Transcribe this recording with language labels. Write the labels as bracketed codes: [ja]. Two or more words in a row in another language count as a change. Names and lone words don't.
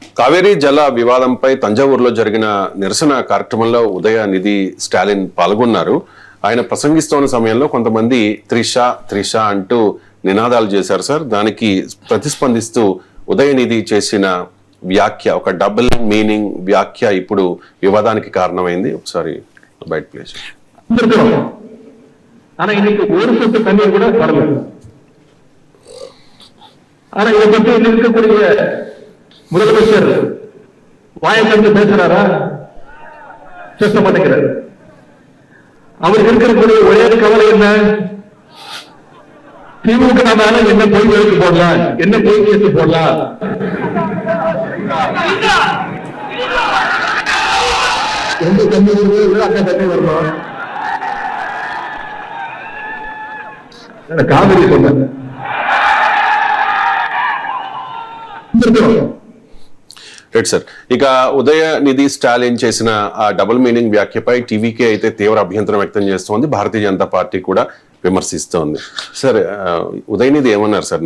[te] కావేరీ జల వివాదంపై తంజావూరులో జరిగిన నిరసన కార్యక్రమంలో ఉదయనిధి స్టాలిన్ పాల్గొన్నారు. ఆయన ప్రసంగిస్తున్న సమయంలో కొంతమంది త్రిష అంటూ నినాదాలు చేశారు సార్. దానికి ప్రతిస్పందిస్తూ ఉదయనిధి చేసిన వ్యాఖ్య, ఒక [en] double meaning [te] వ్యాఖ్య ఇప్పుడు వివాదానికి కారణమైంది. ఒకసారి బయట ప్లేస్. [ta] ஆனா இன்னைக்கு ஒரு சொட்டு தண்ணீர் கூட வரல. ஆனா இதை பற்றி இருக்கக்கூடிய முதலமைச்சர் வாயை கண்டு பேசுறாரா? பேச மாட்டேங்கிறார். அவருக்கு இருக்கக்கூடிய ஒரே கவலை என்ன? திமுக மேல என்ன பொய் வழக்கு போடலாம், என்ன பொய் கேட்டு போடலாம். எந்த தண்ணி வருது அந்த தண்ணி வரணும். காவிரி சொன்ன [te] రైట్ సార్. ఇక ఉదయనిధి స్టాలిన్ చేసిన ఆ [en] double meaning [te] వ్యాఖ్యపై టీవీకే అయితే తీవ్ర అభ్యంతరం వ్యక్తం చేస్తోంది. భారతీయ జనతా పార్టీ కూడా విమర్శిస్తోంది. సార్, ఉదయనిధి ఏమన్నారు సార్?